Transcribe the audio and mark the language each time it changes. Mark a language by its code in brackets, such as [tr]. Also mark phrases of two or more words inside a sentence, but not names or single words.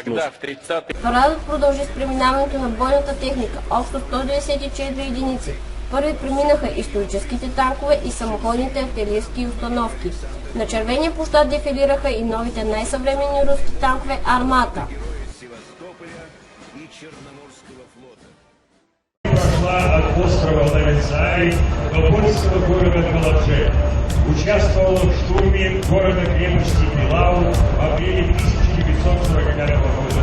[ru] Тогда в 30-е... [bg] Парадът продължи с преминаването на бойната техника, общо 194 единици. Първи преминаха историческите танкове и самоходните артилерийски установки. На червения площад дефилираха и новите най-съвременни руски танкове Армата. [ru] Прошла от острова Лавенцай до польского города Калаче. Участвовала в штурме города-крепости Пилау в апреле 1945 года.